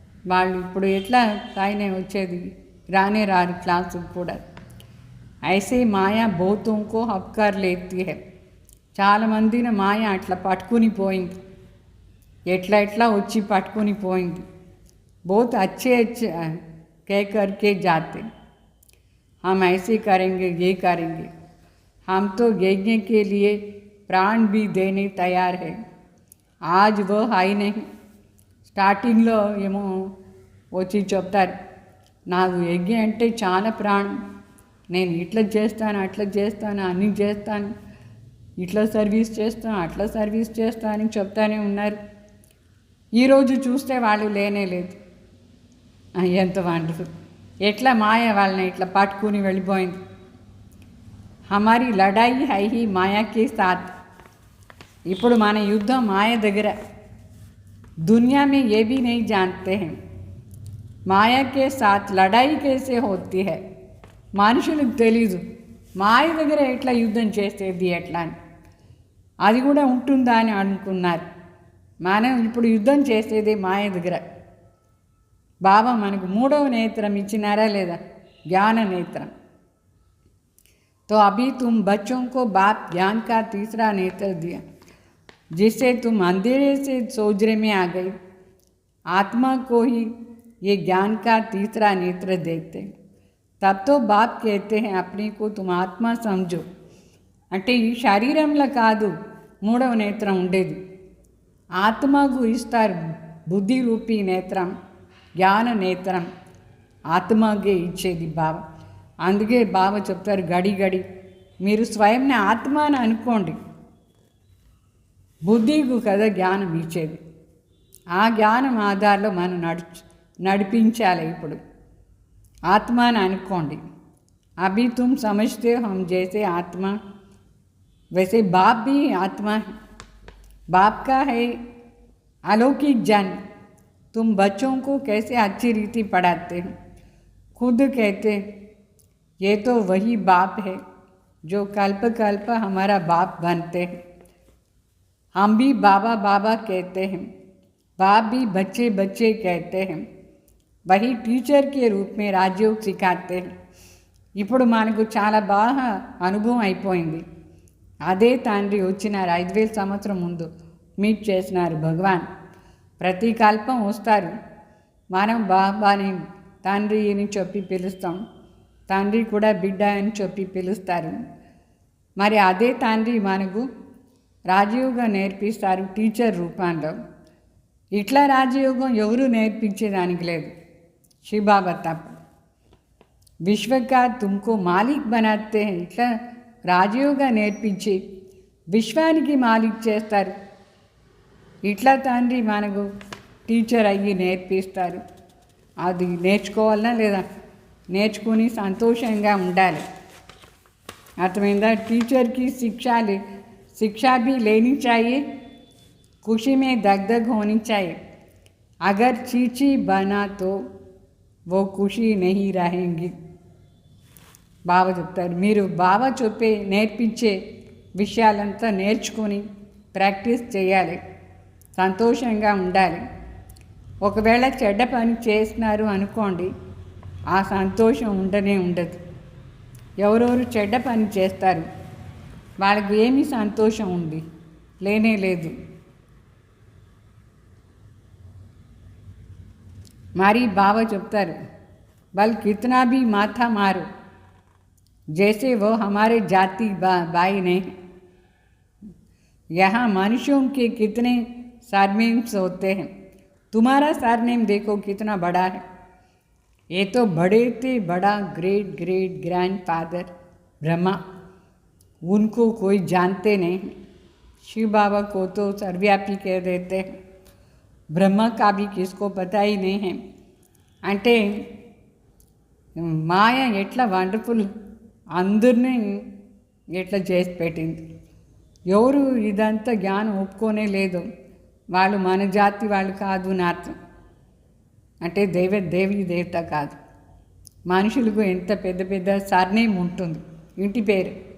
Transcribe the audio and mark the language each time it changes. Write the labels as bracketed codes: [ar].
[te] వాళ్ళు ఇప్పుడు ఎట్లా తాయినే వచ్చేది, రారు క్లాసుకు కూడా. [hi] ఐసే మాయా బహుతోంకో హబ్కార్ లేती है. [te] చాలామందిని మాయ అట్లా పట్టుకుని పోయింది, ఎట్లా వచ్చి పట్టుకుని పోయింది. [hi] बहुत अच्छे कह करके जाते, हम ऐसे करेंगे ये करेंगे, हम तो यज्ञ के लिए प्राण भी देने तैयार है. आज वो है नहीं. [te] స్టార్టింగ్లో ఏమో వచ్చి చెప్తారు, నాకు యజ్ఞ అంటే చాలా ప్రాణం, నేను ఇట్లా చేస్తాను అట్లా చేస్తాను అన్నీ చేస్తాను, ఇట్లా సర్వీస్ చేస్తాను అట్లా సర్వీస్ చేస్తాను అని చెప్తానే ఉన్నారు. ఈరోజు చూస్తే వాళ్ళు లేనేలేదు. ఎంత వండర్ఫుల్, ఎట్లా మాయ వాళ్ళని ఇట్లా పట్టుకుని వెళ్ళిపోయింది. [hi] హమారీ లడాయి హై హీ మాయాకి సాత్. [te] ఇప్పుడు మన యుద్ధం మాయ దగ్గర. [hi] दुनिया में ये भी नहीं जानते हैं माया के साथ लड़ाई कैसे होती है. [te] మనుషులకు తెలీదు మాయ దగ్గర ఎట్లా యుద్ధం చేసేది ఎట్లా అని. అది కూడా ఉంటుందా అని అనుకున్నారు. మనం ఇప్పుడు యుద్ధం చేసేది మాయ దగ్గర. బాబా మనకు 3వ నేత్రం ఇచ్చినారా లేదా, జ్ఞాన నేత్రం. [hi] तो अभी तुम बच्चों को बाप ज्ञान का तीसरा नेत्र दिया, जिससे तुम अंधेरे से सोजरे में आ गई. आत्मा को ही ये ज्ञान का तीसरा नेत्र देते. तब तो बाप कहते हैं अपने को तुम आत्मा समझो. [te] అంటే ఈ శరీరంలో కాదు 3వ నేత్రం ఉండేది, ఆత్మకు ఇస్తారు బుద్ధి రూపీ నేత్రం, జ్ఞాన నేత్రం ఆత్మకే ఇచ్చేది బాబా. అందుకే బాబా చెప్తారు, గడి మీరు స్వయంని ఆత్మ అని అనుకోండి. బుద్ధికు కదా జ్ఞానం ఇచ్చేది. ఆ జ్ఞానం ఆధారంలో మనం నడిపించాలి. ఇప్పుడు ఆత్మ అని అనుకోండి. [hi] అభి తుమ్ సమझते हो हम जैसे आत्मा वैसे बाप भी आत्मा है. बाप का है अलौकिक ज्ञान. तुम बच्चों को कैसे अच्छी रीति पढ़ाते हो. खुद कहते ये तो वही बाप है जो कल्प कल्प हमारा बाप बनते हैं. हम भी बाबा बाबा कहते हैं, बाप भी बच्चे बच्चे कहते हैं. वही टीचर के रूप में राजयोग सिखाते हैं. [te] ఇప్పుడు మనకు చాలా బాగా అనుభవం అయిపోయింది. అదే తండ్రి వచ్చినారు 5000 సంవత్సరం ముందు మీట్ చేసినారు భగవాన్. ప్రతి కల్పం వస్తారు. మనం బాబాని తండ్రి అని చెప్పి పిలుస్తాం, తండ్రి కూడా బిడ్డ అని చెప్పి పిలుస్తారు. మరి అదే తండ్రి మనకు రాజయోగం నేర్పిస్తారు టీచర్ రూపంలో. ఇట్లా రాజయోగం ఎవరు నేర్పించేదానికి లేదు, శివబాబా తప్ప. [hi] విశ్వకా తుమ్కో మాలిక్ బనాతే హై. [te] ఇట్లా రాజయోగా నేర్పించి విశ్వానికి మాలిక్ చేస్తారు. ఇట్లా తండ్రి మనకు టీచర్ అయ్యి నేర్పిస్తారు. అది నేర్చుకోవాలన్నా లేదా, నేర్చుకుని సంతోషంగా ఉండాలి. అర్థమైందా. [hi] టీచర్కి शिक्षा भी लेनी चाहिए, खुशी में दगदग होनी चाहिए. अगर चीची बना तो वो खुशी नहीं रहेंगी. [te] బాబా చెప్తారు, మీరు బాబా చెప్పే నేర్పించే విషయాలంతా నేర్చుకొని ప్రాక్టీస్ చేయాలి, సంతోషంగా ఉండాలి. ఒకవేళ చెడ్డ పని చేసినారు అనుకోండి, ఆ సంతోషం ఉండదు. ఎవరెవరు చెడ్డ పని చేస్తారు వాళ్ళకి ఏమి సంతోషం ఉంది, లేనే లేదు. మరి బాబా చెప్తారు, [hi] బల్ కిतना भी माथा मारो जैसे वो हमारे जाति भाई नहीं। यहाँ मनुष्यों के कितने सरनेम्स होते हैं, तुम्हारा सरनेम देखो कितना बड़ा है। ये तो बड़े थे बड़ा great great grand father Brahma, उनको कोई जानते नहीं। शिव बाबा को तो सर्वव्यापी कह देते हैं, ब्रह्मा का भी किसको पता ही नहीं है। [te] అంటే మాయ ఎట్లా వండర్ఫుల్, అందరినీ ఎట్లా చేసి పెట్టింది. ఎవరు ఇదంతా జ్ఞానం ఒప్పుకోనే లేదు, వాళ్ళు మన జాతి వాళ్ళు కాదు అని అర్థం. అంటే దేవి దేవత కాదు. మనుషులకు ఎంత పెద్ద పెద్ద సర్నేమ్ ఉంటుంది, ఇంటి పేరు.